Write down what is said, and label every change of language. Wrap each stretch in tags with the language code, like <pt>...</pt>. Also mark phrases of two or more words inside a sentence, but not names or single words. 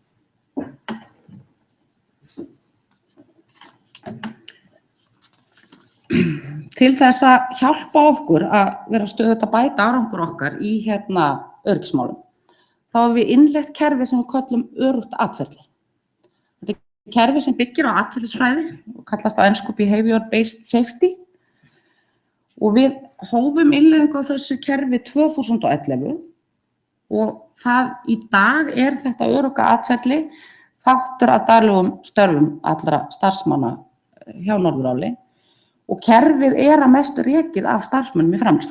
<is>Til þess að hjálpa okkur að vera stöðugt að bæta árangur okkar í öryggismálum, þá hefur við innleitt kerfi sem við köllum örugt atferli. Þetta kerfi sem byggir á atferlisfræði og kallast á ensku</is> <en>behavior-based safety</en> <is>og við hófum innleiðingu á þessu kerfi 2011 og það í dag þetta örugga atferli þáttur að daglegum störfum allra starfsmanna hjá Norðuráli og kerfið að mestu rekið af starfsmönnum í framleiðslu.</is>